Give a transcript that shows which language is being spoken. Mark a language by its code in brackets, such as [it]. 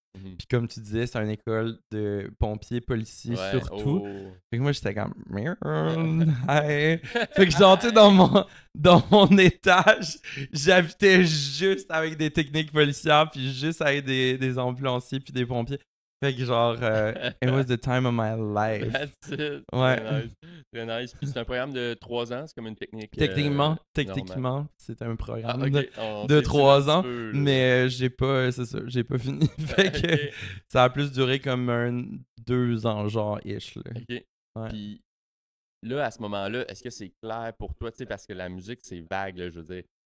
[fr] Puis comme tu disais, c'est une école de pompiers, policiers surtout. Fait que moi, j'étais comme... Hi. Fait que j'entrais dans mon étage, j'habitais juste avec des techniques policières, puis juste avec des ambulanciers, puis des pompiers. Fait que genre, [en] it was the time of my life. That's it. [fr] Ouais. Très nice. Puis c'est un programme de 3 ans, c'est comme une technique. Techniquement, c'est un programme de 3 ans, mais j'ai pas fini. Fait que ça a plus duré comme 2 ans, genre, ish. Là. Ok. Ouais. Puis là, à ce moment-là, est-ce que c'est clair pour toi, tu sais, parce que la musique, c'est vague, là, je veux dire.